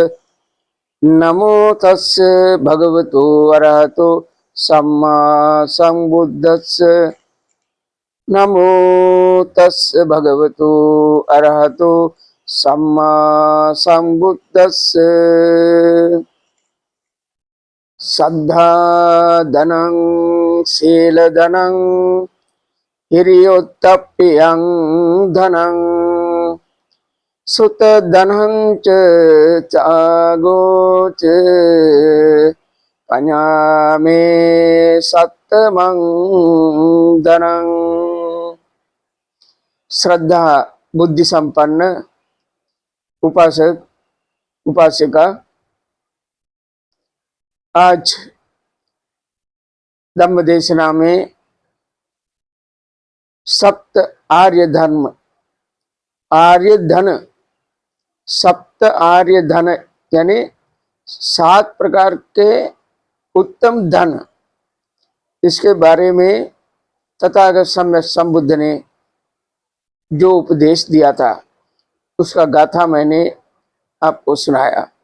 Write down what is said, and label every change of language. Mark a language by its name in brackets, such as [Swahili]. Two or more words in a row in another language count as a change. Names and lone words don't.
[Pali] नमो तस् भगवतो अरहतो सम्मा संबुद्धस्स। नमो तस् भगवतो अरहतो सम्मा संबुद्धस्स। श्रद्धा धनं शीलधनं हिरियोत्तप्यं धनं सुतधनं च त्यागो च पञ्चामे सत्तमं धनं। [Hindi] श्रद्धा बुद्धि संपन्न उपासक उपासिका आज धम्म देशना में सप्त आर्य धर्म आर्य धन सप्त आर्य धन यानी 7 प्रकार के उत्तम धन, इसके बारे में तथागत सम्यक संबुद्ध ने जो उपदेश दिया था उसका गाथा मैंने आपको सुनाया।